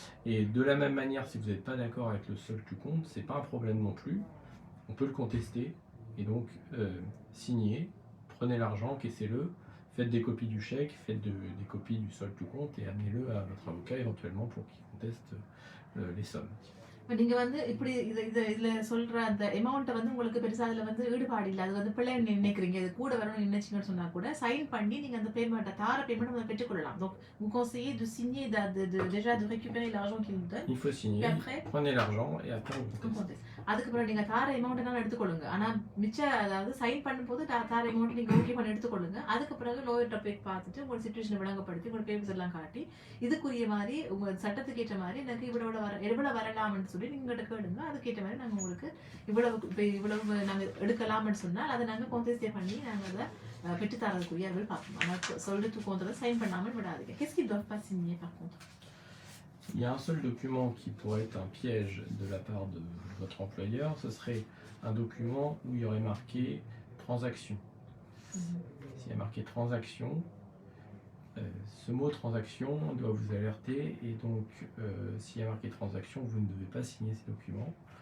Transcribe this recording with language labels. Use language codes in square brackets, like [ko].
[fr] Et de la même manière, si vous n'êtes pas d'accord avec le solde tout compte, c'est pas un problème non plus, on peut le contester, et donc signez, prenez l'argent, encaissez-le, faites des copies du chèque, faites des copies du solde tout compte, et amenez-le à votre avocat éventuellement pour qu'il conteste les sommes. [ta] இப்போ நீங்கள் வந்து இப்படி இதில் சொல்கிற அந்த அமௌண்ட்டை வந்து உங்களுக்கு பெருசாக அதில் வந்து ஈடுபாடு இல்லை, அது வந்து பிள்ளைன்னு நினைக்கிறீங்க, இது கூட வரணும்னு நினைச்சிங்கன்னு சொன்னால் கூட சைன் பண்ணி நீங்கள் அந்த பேமெண்ட்டை தார பேமெண்ட்டை வந்து பெற்றுக்கொள்ளலாம். [fr] Donc vous conseillez de signer, déjà de récupérer l'argent qu'il nous donne. Il faut signer, Et après, prenez l'argent et après vous contestez. [ta] அதுக்கப்புறம் நீங்கள் தார அமௌண்ட்னாலும் எடுத்துக்கொள்ளுங்க, ஆனால் அதாவது சைன் பண்ணும்போது தார அமௌண்ட் நீங்கள் ஓகே பண்ணி எடுத்துக்கொள்ளுங்க. அதுக்கு பிறகு லோயர் போய் பார்த்துட்டு உங்களோட சிச்சுவேஷனை விளங்கப்படுத்தி உங்களோட பேப்பர்ஸ் எல்லாம் காட்டி இதுக்குரிய மாதிரி உங்கள் சட்டத்துக்கு ஏற்ற மாதிரி எனக்கு எவ்வளவு வரலாம்னு சொல்லி நீங்கள்கிட்ட கேளுங்க. அதுக்கேற்ற மாதிரி நாங்கள் உங்களுக்கு இவ்வளவு நாங்கள் எடுக்கலாம்னு சொன்னால் அதை நாங்கள் கோந்தேஸ்டே பண்ணி நாங்கள் அதை பெற்றுத்தரதுக்குரிய அளவில் பார்க்கணும். ஆனால் சொல்லிட்டு கோந்ததை சைன் பண்ணாமல் விடாதீங்க. [fr] Qu'est-ce qu'ils doivent pas signer par contre? Il y a un seul document qui pourrait être un piège de la part de votre employeur, ce serait un document où il y aurait marqué transaction. S'il y a marqué transaction, ce mot transaction doit vous alerter, et donc s'il y a marqué transaction, vous ne devez pas signer ces documents.